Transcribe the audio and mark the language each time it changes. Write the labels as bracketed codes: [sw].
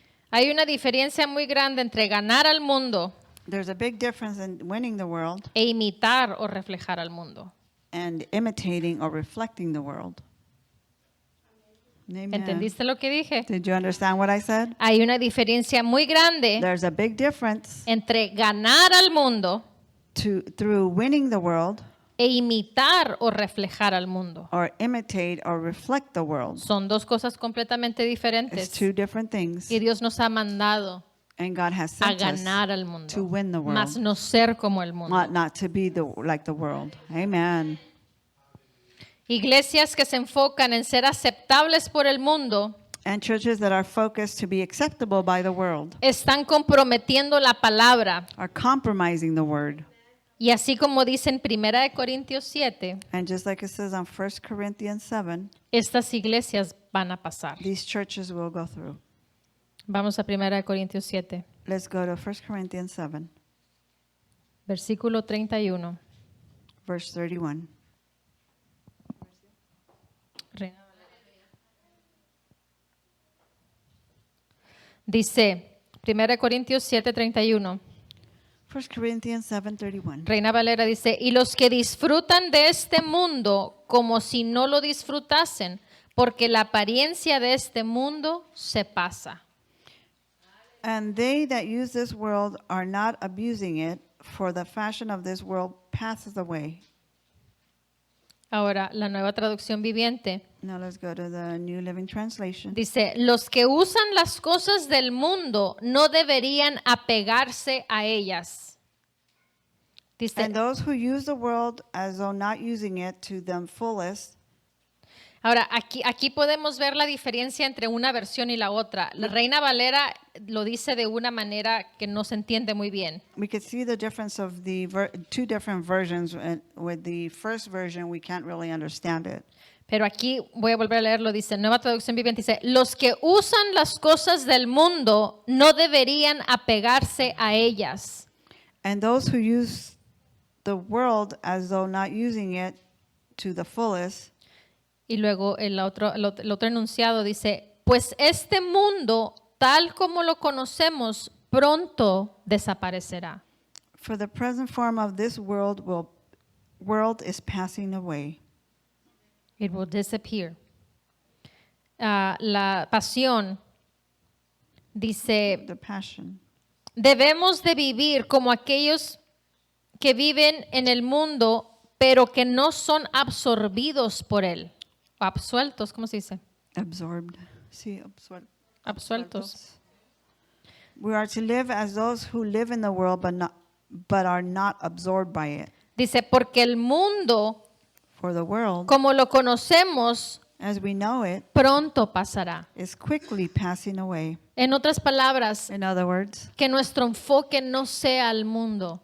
[es] Hay una diferencia muy grande entre ganar al mundo [en] There's a big difference in winning the world [es] e imitar o reflejar al mundo. [en] and imitating or reflecting the world. Amen. [es] ¿Entendiste lo que dije? [en] Did you understand what I said? [es] Hay una diferencia muy grande [en] There's a big difference [es] entre ganar al mundo [en] through winning the world [es] e imitar o reflejar al mundo. [en] or imitate or reflect the world. [es] Son dos cosas completamente [en] It's [es] diferentes. [en] two different things. [es] Y Dios nos ha mandado [en] And God has [es] a [en] sent us [es] ganar al mundo, [en] to win the world, [es] más no ser como el mundo. [en] not to be like the world. Amen. [es] Iglesias que se enfocan en ser aceptables por el mundo [en] And churches that are focused to be acceptable by the world [es] están comprometiendo la palabra. [en] are compromising the word. [es] Y así como dice en 1 Corintios 7, [en] And just like it says on 1 Corinthians 7, [es] estas iglesias van a pasar. [en] these churches will go through. [es] Vamos a 1 Corintios 7, [en] Let's go to 1 Corinthians 7, [es] versículo 31. [en] verse 31. [es] Dice 1 Corintios 7, 31. [en] 1 Corinthians 7:31. [es] Reina Valera dice, y los que disfrutan de este mundo como si no lo disfrutasen, porque la apariencia de este mundo se pasa. [en] And they that use this world are not abusing it, for the fashion of this world passes away. [es] Ahora, la nueva traducción viviente [en] Now let's go to the New Living Translation. [es] dice, los que usan las cosas del mundo no deberían apegarse a ellas. Dice, [en] And those who use the world as though not using it to the fullest. [es] ahora, aquí podemos ver la diferencia entre una versión y la otra. La Reina Valera lo dice de una manera que no se entiende muy bien. [en] We could see the difference of the two different versions. And with the first version, we can't really understand it. [es] Pero aquí voy a volver a leerlo, dice, nueva traducción viviente, dice, los que usan las cosas del mundo no deberían apegarse a ellas. [en] And those who use the world as though not using it to the fullest. [es] Y luego el otro enunciado dice, pues este mundo, tal como lo conocemos, pronto desaparecerá. [en] For the present form of this world is passing away. It will disappear. [es] La pasión dice, [en] The passion. [es] debemos de vivir como aquellos que viven en el mundo, pero que no son absorbidos por él. O absueltos, ¿cómo se dice? [en] Absorbed. Sí, [es] Absueltos. [en] We are to live as those who live in the world but are not absorbed by it. [es] Dice, porque el mundo, [en] For the world, [es] como lo conocemos, [en] as we know it, [es] pronto pasará. [en] is quickly passing away. [es] En otras palabras, [en] In other words, [es] que nuestro enfoque no sea al mundo,